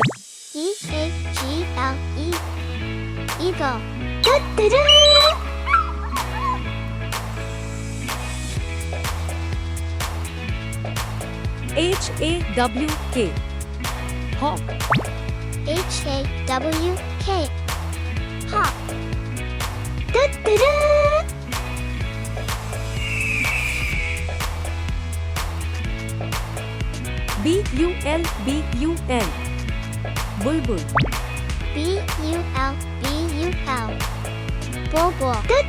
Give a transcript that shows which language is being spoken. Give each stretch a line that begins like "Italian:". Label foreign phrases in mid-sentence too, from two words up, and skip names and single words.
English: E-A-G-L-E. Eagle. H-A-W-K. Hawk. H-A-W-K. Hawk. B-U-L-B-U-L. Bulbul. B-U-L-B-U-L. Bulbul.